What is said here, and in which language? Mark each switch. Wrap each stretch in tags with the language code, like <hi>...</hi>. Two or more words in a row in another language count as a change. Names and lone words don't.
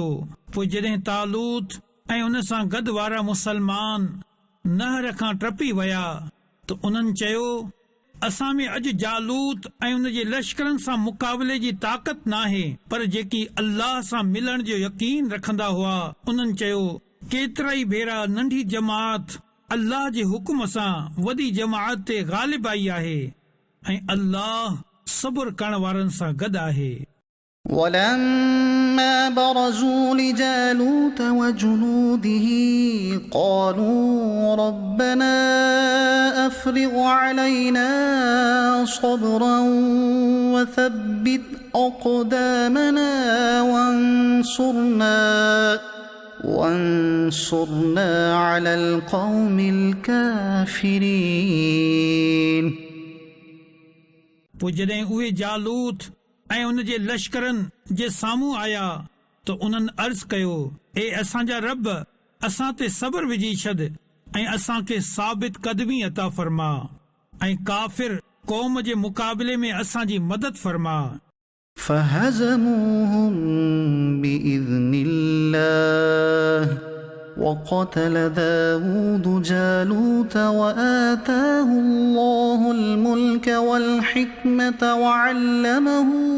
<sd>पोइ जॾहिं तालूत ऐं उन सां गॾु वारा मुसलमान नहर खां टपी विया त उन्हनि चयो, असां में अॼु जालूत ऐं उन जे लश्करनि सां मुक़ाबले जी ताक़त नाहे, पर जेकी अल्लाह सां मिलण जो यकीन रखंदा हुआ उन्हनि चयो, केतिरा ई भेरा नंढी जमात अल्लाह जे हुकुम सां वॾी जमाअत ते ग़ालिब आई आहे ऐं अल्लाह सब्र करण वारनि सां गॾु आहे।</sd> <ar>ولما برزوا لجالوت وجنوده قالوا ربنا أفرغ علينا صبرا وثبت أقدامنا وانصرنا على القوم الكافرين।</ar> <sd>पोइ जॾहिं उहे जालूत ऐं उन जे लश्करनि जे साम्हूं आया त उन्हनि अर्ज़ कयो, ए असांजा रब, असां ते सब्र विझी छॾ ऐं असांखे साबित क़दमी अता फरमा ऐं काफ़िर क़ौम जे मुक़ाबले में असांजी मदद फरमा।</sd> <ar>فهزموهم بإذن الله وقتل داود جالوت وآتاه الله الملك والحكمة وعلمه</ar>